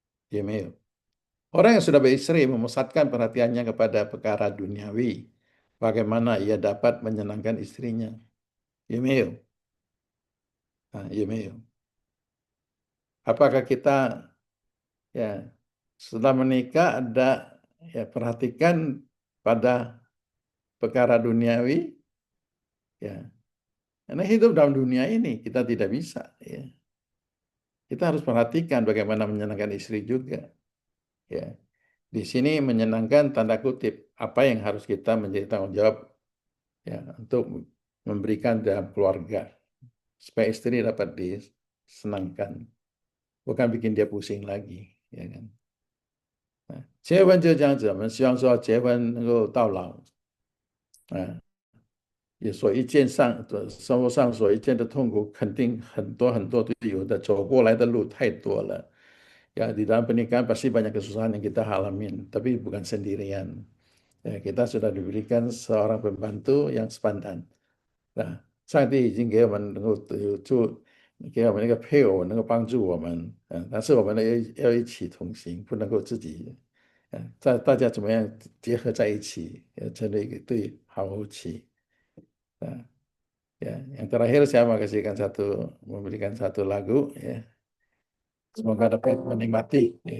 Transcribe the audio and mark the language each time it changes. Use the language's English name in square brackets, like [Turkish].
[Chinese] 如果你没结婚，你是为主的事，挂虑，想怎么样叫主喜悦，这里很多还没结婚的，有没有？ [Indonesian] Orang yang sudah beristri memusatkan perhatiannya kepada perkara duniawi, bagaimana ia dapat menyenangkan istrinya. [Chinese] 有没有？ [Indonesian] Apakah kita ya setelah menikah ada ya perhatikan pada perkara duniawi? Ya, Karena hidup dalam dunia ini kita tidak bisa. Ya. Kita harus perhatikan bagaimana menyenangkan istri juga. Ya. Di sini menyenangkan tanda kutip apa yang harus kita menjadi tanggung jawab ya untuk memberikan dalam keluarga supaya istri dapat disenangkan, bukan bikin dia pusing lagi, ya kan? [Chinese] 结婚就这样子，我们希望说结婚能够到老，啊，也所遇见上的生活上所遇见的痛苦，肯定很多很多都有的，走过来的路太多了。 [Indonesian] Ya, di dalam pernikahan pasti banyak kesusahan yang kita alamin, tapi bukan sendirian. Ya, kita sudah diberikan seorang pembantu yang sepadan. [Chinese] 啊，上帝已经给我们能够有助，给我们那个配偶能够帮助我们，但是我们呢要一起同行，不能够自己，大家怎么样结合在一起，成为一个对好夫妻，啊，ya. [Indonesian] Yang terakhir saya mau kasihkan memberikan satu lagu, ya. Semoga dapat menikmati.